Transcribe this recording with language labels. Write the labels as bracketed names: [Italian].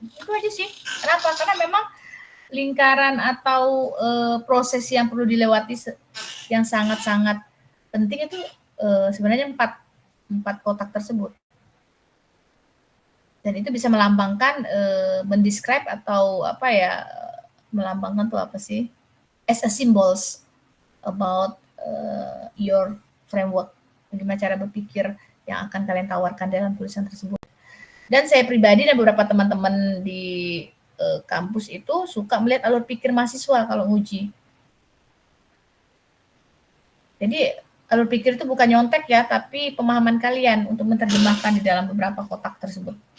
[Indonesian] Itu aja sih. Kenapa? Karena memang lingkaran atau proses yang perlu dilewati yang sangat-sangat penting itu sebenarnya 4 kotak tersebut. Dan itu bisa melambangkan, mendescribe atau apa ya, melambangkan tuh apa sih? [English] As a symbols about your framework. [Indonesian] Bagaimana cara berpikir yang akan kalian tawarkan dalam tulisan tersebut. Dan saya pribadi dan beberapa teman-teman di kampus itu suka melihat alur pikir mahasiswa kalau nguji. Jadi alur pikir itu bukan nyontek ya, tapi pemahaman kalian untuk menerjemahkan di dalam beberapa kotak tersebut.